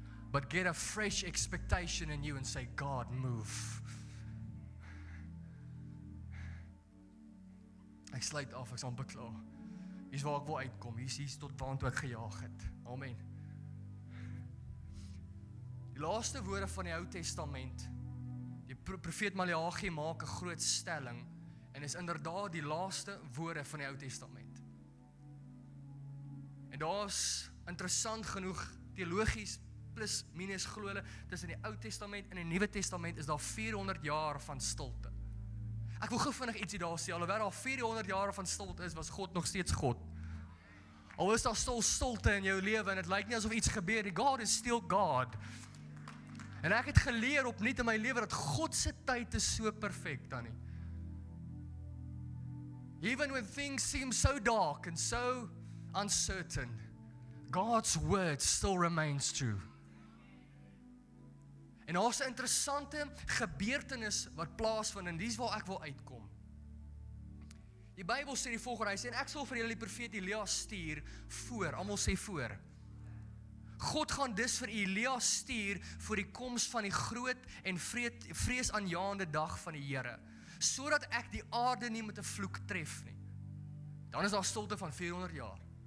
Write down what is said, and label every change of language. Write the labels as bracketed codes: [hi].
[en] But get a fresh expectation in you and say, God, move. [af] Ek sluit af, ek sal beklaar. Hier's waar ek wil uitkom, hier's tot waantoe ek gejaag het. Amen. Die laaste woorde van die Ou Testament, die profeet Maleagi maak 'n groot stelling, en is inderdaad die laaste woorde van die Ou Testament. En daar's interessant genoeg, teologies plus minus glo hulle, tussen die Ou Testament en die Nuwe Testament is daar 400 jaar van stilte. Ek wil gou vinnig ietsie daar sê, alhoewel daar 400 jaar van stilte is, was God nog steeds God. Al is daar stilte in jou lewe, en het lyk nie asof iets gebeur nie, [en] God is still God. [af] En ek het geleer opnuut in my lewe dat God se tyd is so perfek, Tannie. [en] Even when things seem so dark and so uncertain, God's word still remains true. [af] En daar's 'n interessante gebeurtenis wat plaasvind, en dis waar ek wil uitkom. Die Bybel sê die volgende, hy sê, en ek sal vir julle die profeet Elia stuur voor, almal sê voor. God gaan dus vir Elia stuur vir die koms van die groot en vreesaanjaende dag van die Here, sodat ek die aarde nie met 'n vloek tref nie. Dan is daar stilte van 400 jaar.